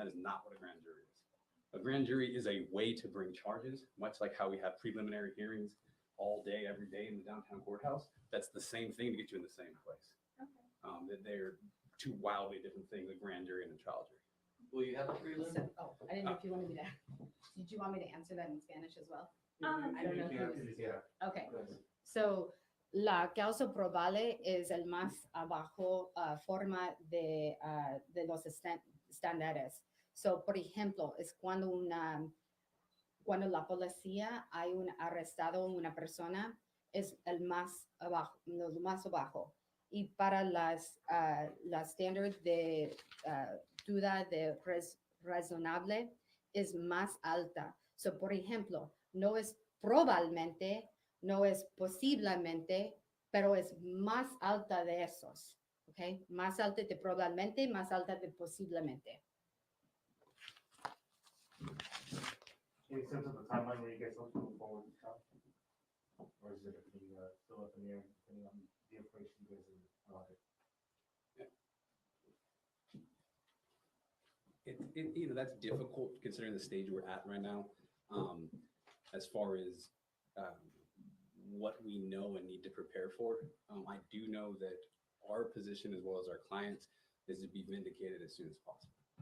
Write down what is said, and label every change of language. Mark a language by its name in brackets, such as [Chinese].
[English] That is not what a grand jury is. A grand jury is a way to bring charges, much like how we have preliminary hearings all day, every day in the downtown courthouse. That's the same thing to get you in the same place. Okay. That they're two wildly different things, a grand jury and a trial jury. Will you have a prelim? I didn't know if you wanted me to. Did you want me to answer that in Spanish as well? I don't know if you- Yeah. Okay. [Spanish] So, la causa probable es el más abajo forma de los estándares. So, por ejemplo, es cuando la policía hay un arrestado una persona, es el más abajo, lo más abajo. Y para las estándares de duda de razonable es más alta. So, por ejemplo, no es probablemente, no es posiblemente, pero es más alta de esos. Okay? Más alta de probablemente, más alta de posiblemente. [English] Any sense of the timeline where you guys hope to move forward with the trial? Or is it still up in the air, depending on the information you guys are allotted? That's difficult considering the stage we're at right now. As far as what we know and need to prepare for, I do know that our position as well as our clients is to be vindicated as soon as possible.